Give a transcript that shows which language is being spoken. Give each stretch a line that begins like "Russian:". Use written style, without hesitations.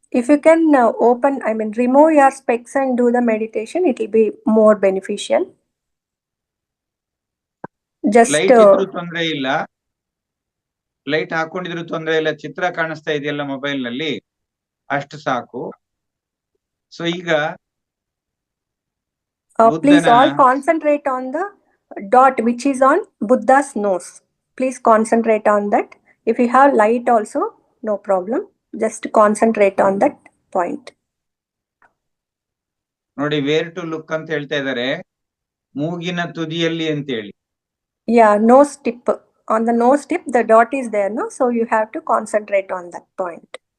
English: if you can open, I mean, remove your specs and do the meditation, it will be more beneficial. Just
Kannada: light ಇದ್ರೂ ತೊಂದ್ರೆ ಇಲ್ಲ, light ಹಾಕೊಂಡಿದ್ರು ತೊಂದ್ರೆ ಇಲ್ಲ. ಚಿತ್ರ ಕಾಣಿಸ್ತಾ ಇದೆಯಲ್ಲ ಮೊಬೈಲ್ ನಲ್ಲಿ, ಅಷ್ಟು ಸಾಕು. ಸೊ ಈಗ
English: please
Kannada: ಬುದ್ಧನ
English: all concentrate on the dot which is on Buddha's nose. Please concentrate on that. If you have light also, no problem. Just concentrate on that point.
Kannada: ನೋಡಿ,
English: where to look
Kannada: ಅಂತ ಹೇಳ್ತಾ ಇದ್ದಾರೆ, ಮೂಗಿನ ತುದಿಯಲ್ಲಿ ಅಂತ ಹೇಳಿ.
English: Yeah, nose tip. On the nose tip, the dot is there, no? So you have to concentrate on that point.